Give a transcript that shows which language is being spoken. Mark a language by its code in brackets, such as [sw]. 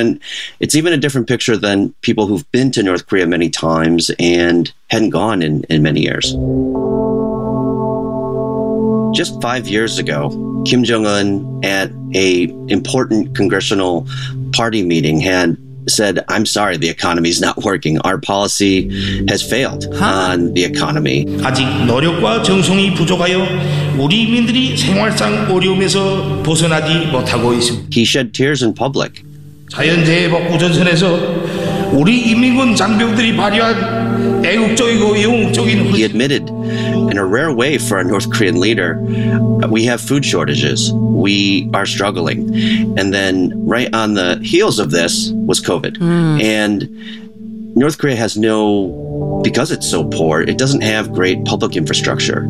[en] And it's even a different picture than people who've been to North Korea many times and hadn't gone in many years. Just 5 years ago, Kim Jong-un, at an important congressional party meeting, had said, "I'm sorry, the economy's not working. Our policy has failed on the economy." [ko] 아직 노력과 정성이 부족하여 우리 인민들이 생활상 어려움에서 벗어나지 못하고 있습니다. [en] He shed tears in public. [ko] 자연재해 복구 전선에서 우리 인민군 장병들이 발휘한 애국적이고 영웅적인 [en] He admitted, in a rare way for a North Korean leader, we have food shortages. We are struggling. And then right on the heels of this was COVID. And North Korea has no, because it's so poor, it doesn't have great public infrastructure.